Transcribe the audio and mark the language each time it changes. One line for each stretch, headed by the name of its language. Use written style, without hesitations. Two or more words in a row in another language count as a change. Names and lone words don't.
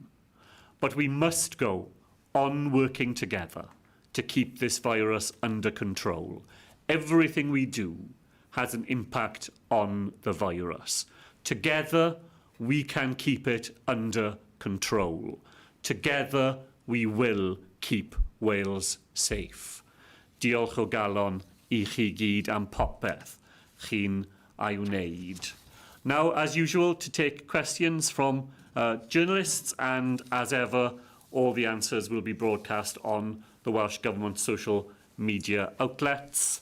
English: But we must go on working together to keep this virus under control. Everything we do has an impact on the virus. Together, we can keep it under control. Together, we will keep Wales safe.
Welsh: Diolch o galon I chi gyd am popeth chi'n ei wneud.
English: Now, as usual, to take questions from journalists, and as ever, all the answers will be broadcast on the Welsh Government social media outlets.